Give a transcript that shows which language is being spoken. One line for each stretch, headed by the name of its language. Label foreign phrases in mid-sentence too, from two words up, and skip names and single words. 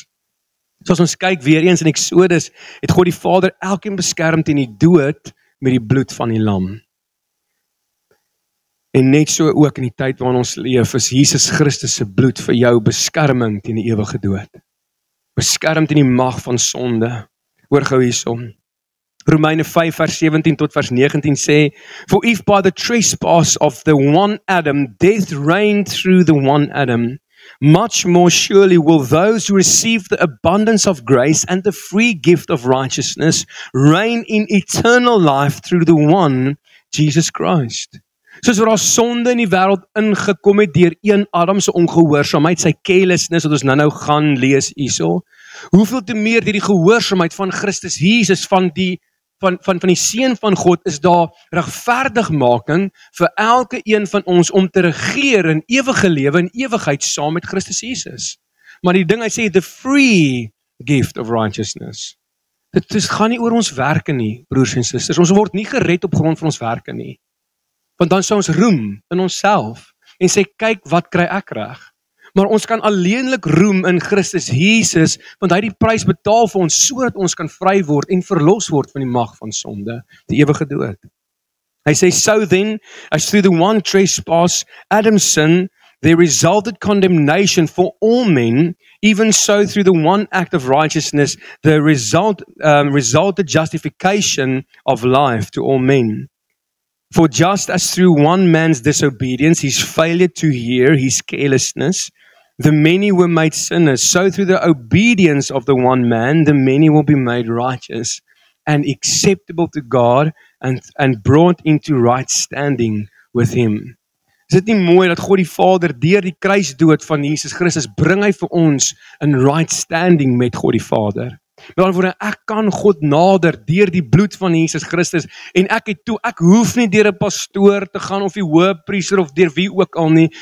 Afrikaans: So as ons kyk weer eens in Exodus, het God die Vader elkeen beskerm teen die dood met die bloed van die lam. En net so ook in die tyd waarin ons leef, is Jesus Christus se bloed vir jou beskerming teen die ewige dood. Beskerm teen die mag van sonde. Hoor gou hierson. Romeine 5 vers 17 tot vers 19 sê,
English: For if by the trespass of the one Adam death reigned through the one Adam, much more surely will those who receive the abundance of grace and the free gift of righteousness reign in eternal life through the one, Jesus Christ.
Afrikaans: Soos waar daar sonde in die wêreld ingekom het deur een Adam se ongehoorsaamheid, sy carelessness, wat ons nou gaan lees hierso, hoeveel te meer deur die gehoorsaamheid van Christus Jesus, van die Seun van God, is daar regverdigmaking vir elke een van ons om te regeer in ewige lewe en ewigheid saam met Christus Jesus. Maar die ding, hy sê,
English: the free gift of righteousness.
Afrikaans: Dit gaan nie oor ons werke nie, broers en susters. Ons word nie gered op grond van ons werke nie. Want dan sou ons roem in onsself en sê, kyk, wat kry ek reg? Maar ons kan alleenlik roem in Christus Jesus, want hy het die prys betaal vir ons, sodat ons kan vry word en verlos word van die mag van sonde, die ewige dood. Hy sê,
English: so then, as through the one trespass, Adam's sin, there resulted condemnation for all men, even so through the one act of righteousness, there resulted justification of life to all men. For just as through one man's disobedience, his failure to hear, his carelessness, the many were made sinners, so through the obedience of the one man, the many will be made righteous and acceptable to God and brought into right standing with him.
Afrikaans: Is dit nie mooi dat God die Vader deur die kruisdood van Jesus Christus bring hy vir ons in
English: right standing
Afrikaans: met God die Vader? Met ander woorde, ek kan God nader deur die bloed van Jesus Christus en ek hoef nie deur 'n pastoor te gaan of die hoëpriester of deur wie ook al nie.